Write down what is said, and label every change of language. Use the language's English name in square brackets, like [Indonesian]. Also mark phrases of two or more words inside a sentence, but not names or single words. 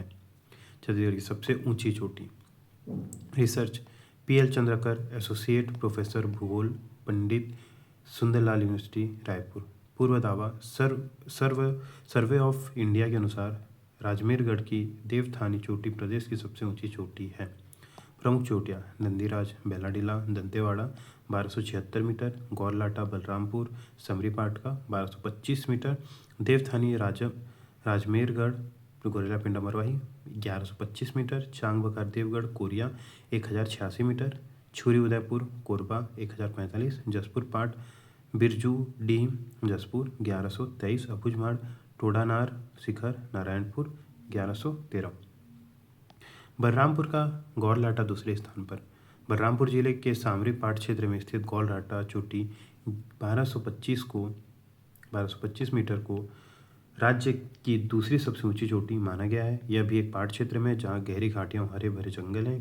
[Hindi] छत्तीसगढ़ की सबसे ऊंची चोटी। रिसर्च: PL चंद्रकर, [English] associate professor [Hindi] भूगोल, पंडित सुंदरलाल यूनिवर्सिटी रायपुर। पूर्व दावा: सर्वे ऑफ इंडिया के अनुसार राजमेरगढ़ की देवथानी चोटी प्रदेश की सबसे ऊंची चोटी है। प्रमुख चोटियाँ: नंदीराज, बेलाडीला, दंतेवाड़ा 1276 मीटर, गौरलाटा बलरामपुर, समरीपाटका 1225 मीटर, देवथानी राजमेरगढ़ गोरेलापिंडा मरवाही 1125 मीटर, चांगबकार देवगढ़ कोरिया 1086 मीटर, छुरी उदयपुर कोरबा 1045, जसपुर पाट बिरजू डीह जसपुर 1123, अबूझमाड़ टोडानार शिखर नारायणपुर 1113। बलरामपुर का गौरलाटा दूसरे स्थान पर। बलरामपुर जिले के सामरी पाट क्षेत्र में स्थित गौरलाटा चोटी 1225 मीटर को राज्य की दूसरी सबसे ऊंची चोटी माना गया है। यह भी एक पाट क्षेत्र में जहां गहरी घाटियां और हरे भरे जंगल हैं।